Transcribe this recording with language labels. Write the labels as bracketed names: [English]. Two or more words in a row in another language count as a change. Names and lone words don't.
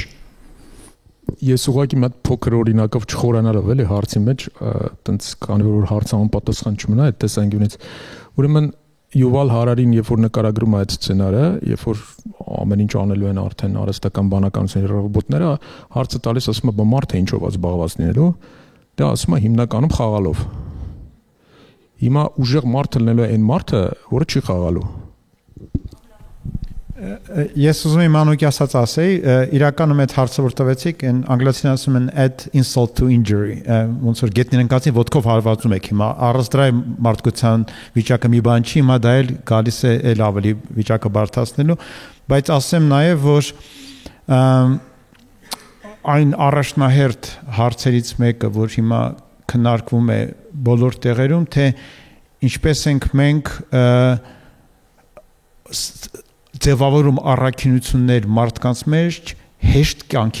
[Armenian] Ես ուղղակի մի հատ փոքր օրինակով չխորանալով էլի հարցի մեջ, տենց քանի որ հարցը անպատասխան չմնա այդ տեսանկյունից։ Ուրեմն Yuval Harari-ն երբ որ նկարագրում է այդ սցենարը, երբ որ ամեն ինչ անելու են արդեն արհեստական բանականության ռոբոտները, հարցը տալիս ասում է, մարդը ինչով է զբաղված լինելու, դա ասում է հիմնականում խաղալով։ Հիմա ուժեղ մարդը լինելու է այն մարդը, որը չի խաղալու։ Ես ուզում եմ Մանուկի ասած ասեի, իրականում այդ հարցը որ տվեցիք, այն անգլերենին ասում են [English] add insult to injury, [Armenian] ոնց որ գետնին ընկածին ոտքով հարվածում եք հիմա, առանց դրա մարդկության վիճակը մի բան չի, հիմա դա էլ գալիս է էլ ավելի վիճակը բարդացնելու, բայց ասեմ նաև որ այն առաջնահերթ հարցերից մեկը, որ հիմա քննարկվում է բոլոր տեղերում, թե ինչպես ենք մենք ձևավորում առաքինություններ մարդկանց մեջ հեշտ կյանքի